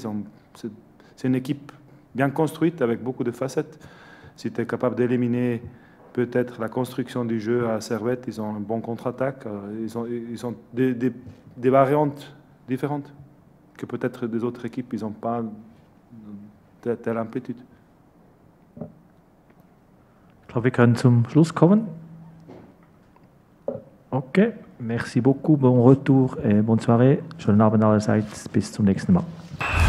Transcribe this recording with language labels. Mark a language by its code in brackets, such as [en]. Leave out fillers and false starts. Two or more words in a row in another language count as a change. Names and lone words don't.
[fr] C'est une équipe bien construite avec beaucoup de facettes. Si tu es capable d'éliminer peut-être la construction du jeu à Servette, ils ont un bon contre-attaque, ils ont des variantes différentes que peut-être des autres équipes, ils n'ont pas telle amplitude. [de] Ich glaube, wir können zum Schluss kommen. [fr] Okay, merci beaucoup, bon retour et bonne soirée. [de] Schönen Abend allerseits, bis zum nächsten Mal.